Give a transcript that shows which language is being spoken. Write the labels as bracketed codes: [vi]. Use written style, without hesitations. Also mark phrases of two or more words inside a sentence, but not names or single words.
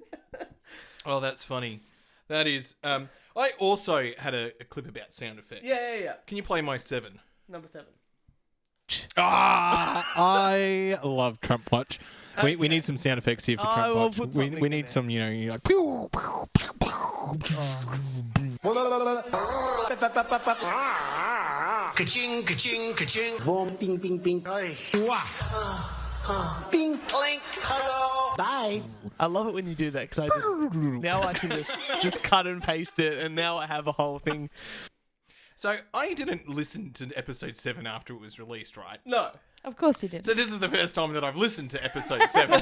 [en] Oh, that's funny. That is. I also had a clip about sound effects. Yeah. Can you play my 7? Number 7. I love Trump Watch. We need some sound effects here for Trump will Watch. put We something in need there. some, you're like. Pew, pew, pew, pew. Ka-ching, ka-ching, ka-ching. Boom, ping, ping, ping. Wah. Ping, clink. Hello. Bye. I love it when you do that because now I can just cut and paste it, and now I have a whole thing. So I didn't listen to episode 7 after it was released, right? No. Of course you did. So this is the first time that I've listened to episode 7.